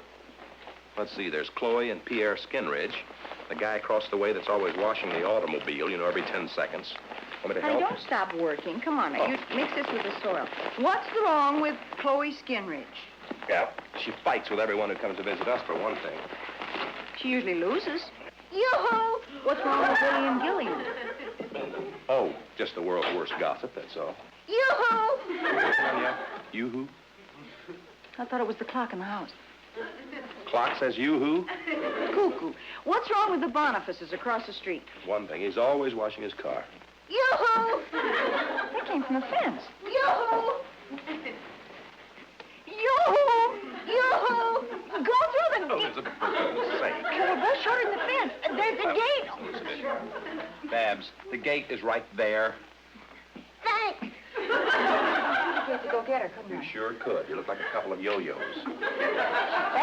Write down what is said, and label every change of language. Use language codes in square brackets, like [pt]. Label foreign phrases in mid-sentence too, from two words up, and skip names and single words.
[en] Let's see, there's Chloe and Pierre Skinridge, the guy across the way that's always washing the automobile, you know, every 10 seconds. Want me to Now, help? don't stop working. Come on, now. You mix this with the soil. What's wrong with Chloe Skinridge? Yeah, she fights with everyone who comes to visit us, for one thing. She usually loses. Yoo-hoo! What's wrong with William Gilliam? Oh, just the world's worst gossip, that's all. Yoo-hoo! Yeah. You-hoo? I thought it was the clock in the house. Clock says you-hoo? Cuckoo. What's wrong with the Bonifaces across the street? One thing, he's always washing his car. Yoo-hoo! That came from the fence. Yoo-hoo! Yoo-hoo! Yoo-hoo! Go through the... Oh, Elizabeth, for goodness sake. Well, go shorter than the fence. There's the gate. Babs, the gate is right there. Thanks. I have to go get her, couldn't You I? sure could. You look like a couple of yo-yos.